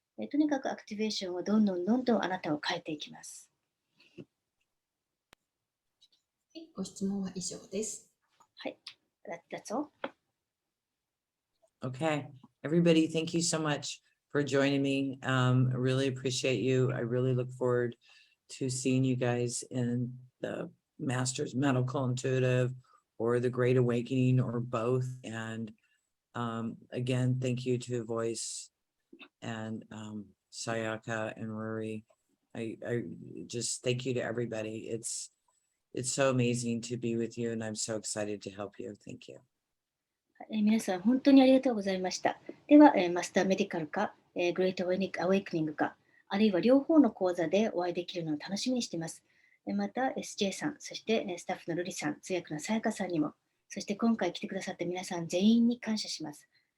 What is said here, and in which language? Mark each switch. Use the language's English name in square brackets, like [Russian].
[Japanese] とにかくアクティベーションはどんどんあなたを変えていきます。はい、ご質問は以上です。はい、 [English] that's all. Okay, everybody, thank you so much for joining me. I really appreciate you. I really look forward to seeing you guys in the Master's Medical Intuitive or the Great Awakening or both. And again, thank you to Voice and Sayaka and Rory. I just thank you to everybody. It's so amazing to be with you, and I'm so excited to help you. Thank you. [Japanese] 皆さん本当にありがとうございました。では、マスターメディカルか、グレートアウェイクニングか、あるいは両方の講座でお会いできるのを楽しみにしています。また、SJ さん、そしてスタッフのルリさん、通訳のさやかさんにも、そして今回来てくださった皆さん全員に感謝します。